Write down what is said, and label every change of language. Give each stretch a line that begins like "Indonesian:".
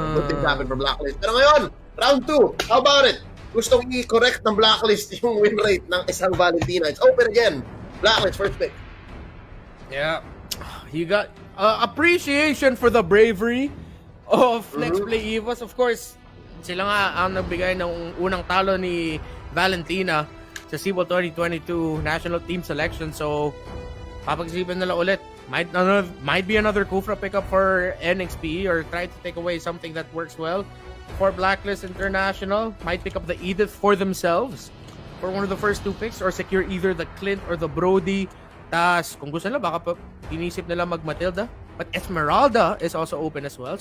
English: Good things happen for Blacklist.
Filipino: Pero ngayon,
English: round 2, how about it?
Filipino: Gustong i-correct ng Blacklist yung win rate ng isang Valentina.
English: It's open again. Blacklist, first pick. Yeah. You got appreciation for the bravery of Nxpe Evos. Of course,
Filipino: sila nga ang nagbigay ng unang talo ni Valentina sa Sibol 2022 National Team Selection. So, papag-isipan nila ulit.
English: Might be another Kufra pickup for Nxpe or try to take away something that works well for Blacklist International. Might pick up the Edith for themselves for one of the first 2 picks or secure either the Clint or the Brody.
Filipino: Tas kung gusto nila, baka inisip nila mag-Matilda.
English: But Esmeralda is also open as well.